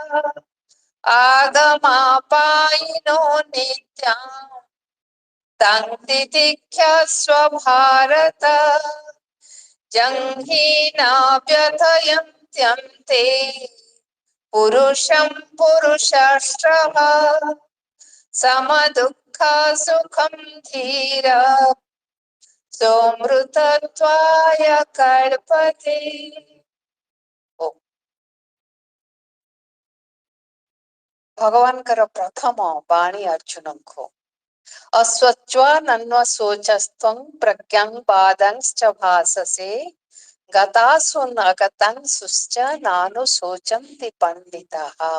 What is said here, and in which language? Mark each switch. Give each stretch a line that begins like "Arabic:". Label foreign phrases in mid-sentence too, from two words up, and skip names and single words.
Sanskrit: आगमापायिनो नित्याम् तं तितिक्षस्व भारत जङ्घीना व्यथयन्त्यन्ते पुरुषं पुरुषाश्रव समदुःख सुखं धीर सोमृतत्वाय कल्पते।
Odia: ଭଗବାନଙ୍କର ପ୍ରଥମ ବାଣୀ ଅର୍ଜୁନଙ୍କୁ
Sanskrit: ଅସ୍ୱଚ୍ଛାନନ୍ୱଶୋଚସ୍ତ୍ୱଂ ପ୍ରଜ୍ଞାଂ ବାଦାଂଶ୍ଚ ଭାସସେ ଗତାସୁ ନ ଗତାଂଶ୍ଚ ନାନୁଶୋଚନ୍ତି ପଣ୍ଡିତାଃ।